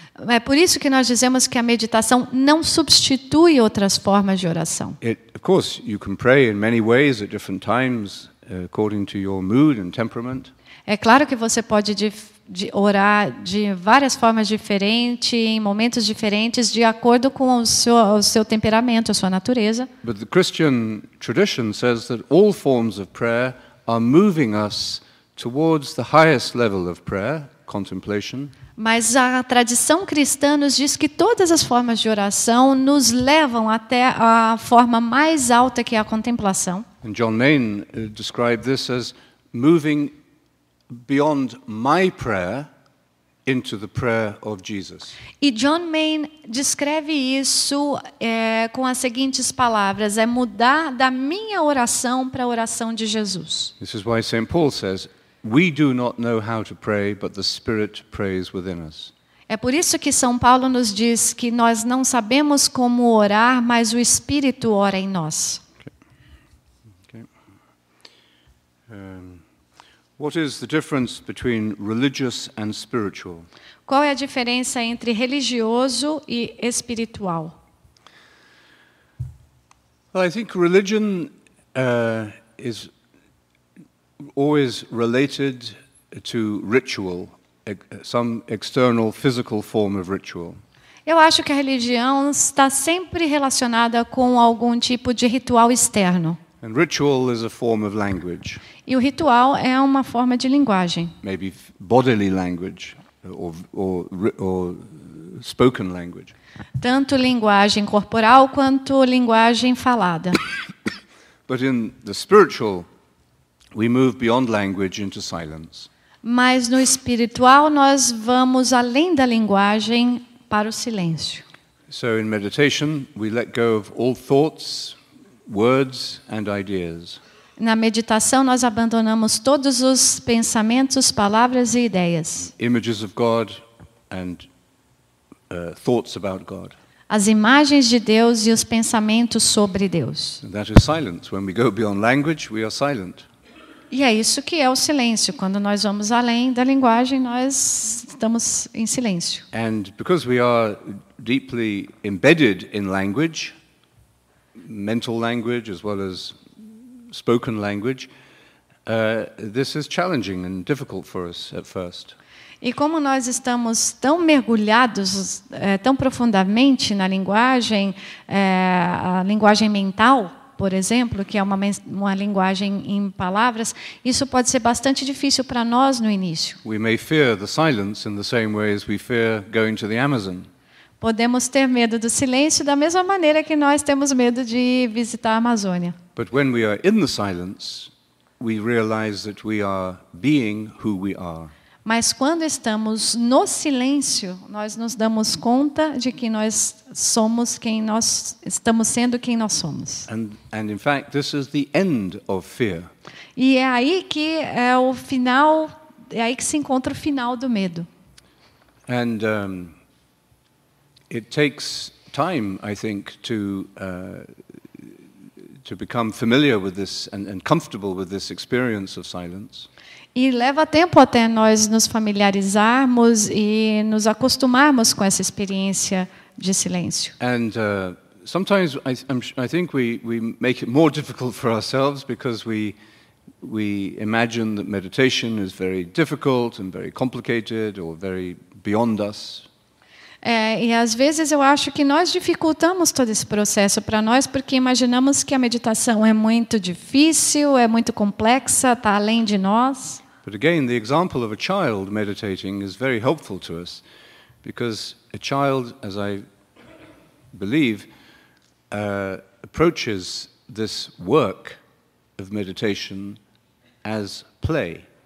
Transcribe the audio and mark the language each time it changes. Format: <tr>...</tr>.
<pt>É por isso que nós dizemos que a meditação não substitui outras formas de oração.</pt> <en>Of course, you can pray in many ways at different times, according to your mood and temperament.</en> <pt>É claro que você pode orar de várias formas diferentes, em momentos diferentes, de acordo com o seu temperamento, a sua natureza.</pt> <en>But the Christian tradition says that all forms of prayer are moving us towards the highest level of prayer, contemplation.</en> <pt>Mas a tradição cristã nos diz que todas as formas de oração nos levam até a forma mais alta, que é a contemplação.</pt> <en>And John Main described this as moving beyond my prayer into the prayer of Jesus.</en> <pt>E John Main descreve isso com as seguintes palavras: é mudar da minha oração para a oração de Jesus.</pt> <en>This is why St. Paul says, "We do not know how to pray, but the Spirit prays within us."</en> <pt>É por isso que São Paulo nos diz que nós não sabemos como orar, mas o Espírito ora em nós.</pt> <en>Okay. What is the difference between religious and spiritual?</en> <pt>Qual é a diferença entre religioso e espiritual?</pt> <en>Well, I think religion is always related to ritual, some external physical form of ritual.</en> <pt>Eu acho que a religião está sempre relacionada com algum tipo de ritual externo.</pt> <en>And ritual is a form of language.</en> <pt>E o ritual é uma forma de linguagem.</pt> <en>Maybe bodily language or spoken language.</en> <pt>Tanto linguagem corporal quanto linguagem falada.</pt> <en>But in the spiritual, we move beyond language into silence.</en> <pt>Mas no espiritual nós vamos além da linguagem para o silêncio.</pt> <en>So in meditation, we let go of all thoughts, words and ideas.</en> <pt>Na meditação nós abandonamos todos os pensamentos, palavras e ideias.</pt> <en>Images of God and thoughts about God.</en> <pt>As imagens de Deus e os pensamentos sobre Deus.</pt> <en>And that is silence. When we go beyond language, we are silent.</en> <pt>E é isso que é o silêncio. Quando nós vamos além da linguagem, nós estamos em silêncio.</pt> <en>And because we are deeply embedded in language, mental language as well as spoken language, this is challenging and difficult for us at first.</en> <pt>E como nós estamos tão mergulhados, tão profundamente na linguagem, a linguagem mental, por exemplo, que é uma linguagem em palavras, isso pode ser bastante difícil para nós no início.</pt> <en>We may fear the silence in the same way as we fear going to the Amazon.</en> <pt>Podemos ter medo do silêncio da mesma maneira que nós temos medo de visitar a Amazônia.</pt> <en>But when we are in the silence, we realize that we are being who we are.</en> <pt>Mas quando estamos no silêncio, nós nos damos conta de que nós somos quem nós estamos sendo, quem nós somos.</pt> <en>And in fact, this is the end of fear.</en> <pt>E é aí que é o final, é aí que se encontra o final do medo.</pt> <en>And it takes time, I think, to become familiar with this and comfortable with this experience of silence.</en> <pt>E leva tempo até nós nos familiarizarmos e nos acostumarmos com essa experiência de silêncio.</pt> <en>And sometimes I think we make it more difficult for ourselves because we imagine that meditation is very difficult and very complicated or very beyond us.</en> <pt>E às vezes eu acho que nós dificultamos todo esse processo para nós porque imaginamos que a meditação é muito difícil, é muito complexa, está além de nós.</pt> <en>But again, the example of a child meditating is very helpful to us because a child, as I believe, approaches this work of meditation as play.</en>